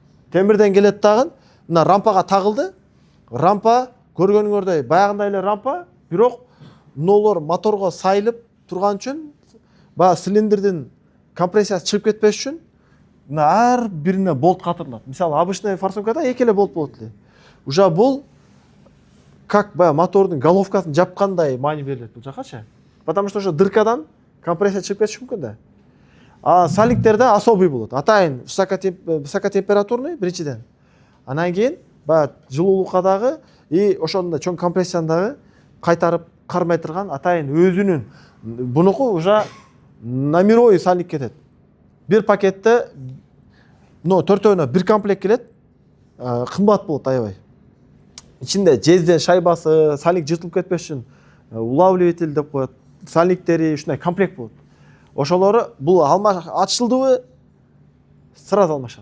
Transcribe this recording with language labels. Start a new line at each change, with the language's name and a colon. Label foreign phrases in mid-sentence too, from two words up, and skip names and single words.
Kyrgyz: Темирден келет дагы, мына рампага тагылды. рампа көргөнүңөрдөй баягындай эле рампа, бирок мыналар моторго сайылып турган үчүн баягы цилиндрдин компрессиясы чыгып кетпеш үчүн мына ар бирине болт катырылат. Мисалы обычный форсункада эки эле болт болот эле. Уже бул как баягы мотордун головкасын жапкандай маани берилет бул жакачы.
Russian: Потому что
Kyrgyz: ошо дыркадан компрессия чыгып кетиши мүмкүн да. А саликтерде особый болот. Атайын высокотемпературный биринчиден. Анан кийин баягы жылуулукка дагы и ошондо чоң компрессияны дагы кайтарып кармай турган атайын өзүнүн бунуку
Russian: уже на мировой
Kyrgyz: салик кетет. Бир пакетте төртөөнө бир комплект келет. Кымбат болот аябай. Ичинде жезден шайбасы, салик жыртылып кетпеш үчүн улавливатель деп коет. Саликтери ушундай комплект болот. Ошолору бул ачылдыбы сразу алмашат.